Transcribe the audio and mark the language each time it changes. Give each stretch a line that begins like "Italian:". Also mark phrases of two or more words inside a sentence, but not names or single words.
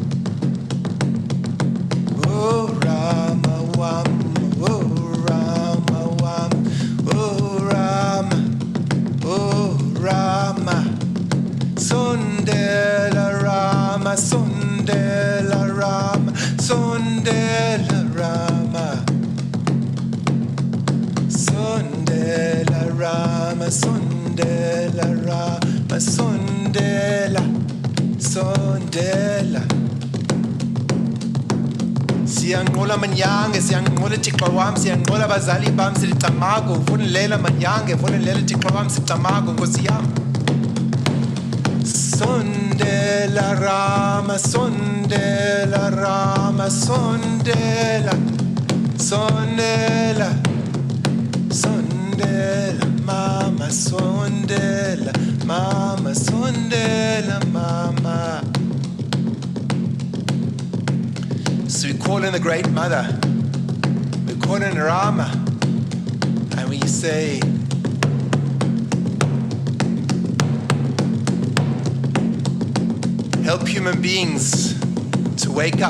Xhosa: Oh Rama, wam, oh Rama, wam, oh Rama, oh Rama. Sondela, Rama, sondela, Rama, sondela, Rama. Sondela, Rama, sondela, Rama, sondela, sondela. Siyanqola manyange, siyanqola Thixo wam, siyanqola bazali bam, silicamago, vunelela manyange, vunelela Thixo wam, sicamago, Nkosi yam. Sondela, Rama, sondela, Rama, sondela, sondela, sondela, mama, sondela, mama, sondela, mama.
English: So we call in the Great Mother, we call in Rama, and we say, help human beings to wake up.